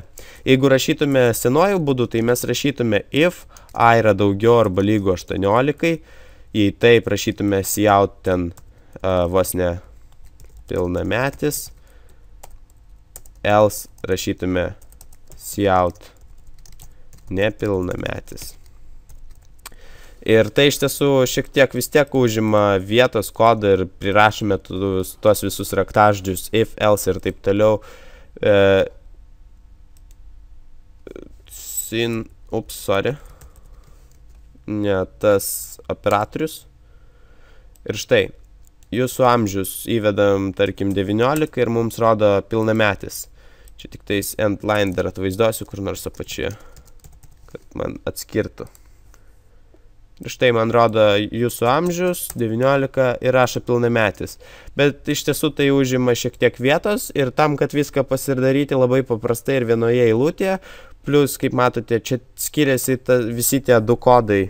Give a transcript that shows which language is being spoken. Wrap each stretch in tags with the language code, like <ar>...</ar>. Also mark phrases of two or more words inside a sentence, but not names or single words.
<lt>Jeigu rašytume senuoju būdu, tai mes rašytume if A yra daugiau arba lygu 18, jei taip rašytume cout ten vos ne pilnametis, else rašytume cout nepilnametis. Ir tai iš tiesų šiek tiek vis tiek užima vietos kodą ir prirašome tuos visus raktažodžius if, else ir taip toliau. Ne tas operatorius. Ir štai, jūsų amžius įvedam, tarkim, 19 ir mums rodo pilnametis. Čia tik tais</lt> <en>end line</en> <lt>dar atvaizduosiu kur nors apačioje, kad man atskirtų. Ir štai man rodo jūsų amžius 19 ir rašo pilnametis. Bet iš tiesų tai užima šiek tiek vietos ir tam, kad viską pasidaryti labai paprastai ir vienoje eilutėje, plus, kaip matote, čia skiriasi visi tie du kodai.</lt>